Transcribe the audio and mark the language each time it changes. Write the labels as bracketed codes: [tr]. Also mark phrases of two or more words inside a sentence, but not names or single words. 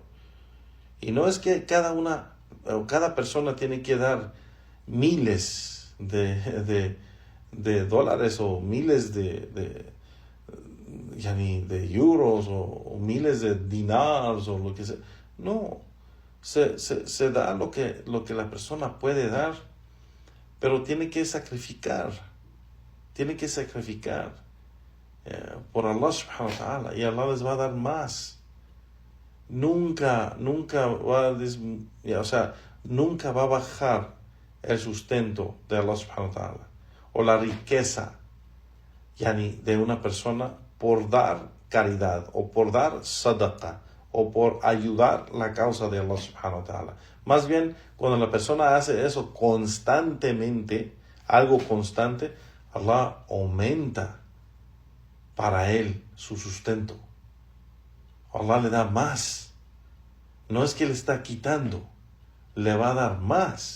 [es] Y no es que cada persona tiene que dar miles de dólares o miles de euros o miles de dinars o lo que sea. No, se da lo que la persona puede dar, pero tiene que sacrificar por [ar] الله سبحانه وتعالى, [es] y Allah les va a dar más. Nunca va a bajar el sustento de [ar] الله سبحانه وتعالى [es] o la riqueza de una persona por dar caridad o por dar sadaqa o por ayudar la causa de [ar] الله سبحانه وتعالى. [es] Más bien, cuando la persona hace eso constantemente, algo constante, Allah aumenta para él su sustento. Allah le da más. No es que le está quitando, le va a dar más.